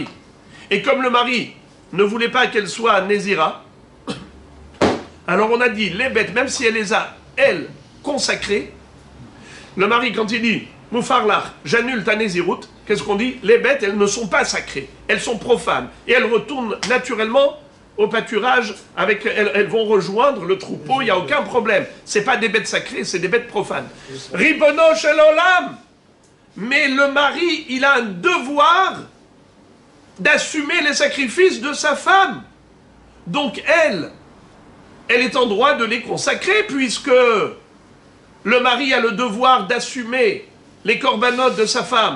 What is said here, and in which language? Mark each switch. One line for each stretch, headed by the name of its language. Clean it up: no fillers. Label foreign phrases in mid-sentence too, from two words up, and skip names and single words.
French: Et comme le mari ne voulait pas qu'elle soit Nézira, alors on a dit, les bêtes, même si elle les a, elle, consacrées, le mari, quand il dit, Moufarlach, j'annule ta Nézirut, qu'est-ce qu'on dit? Les bêtes, elles ne sont pas sacrées, elles sont profanes. Et elles retournent naturellement au pâturage, elles vont rejoindre le troupeau, il n'y a aucun problème. Ce n'est pas des bêtes sacrées, c'est des bêtes profanes.
Hebrew: רבונו של עולם!
French: Mais le mari, il a un devoir d'assumer les sacrifices de sa femme. Donc elle est en droit de les consacrer, puisque le mari a le devoir d'assumer les corbanotes de sa femme.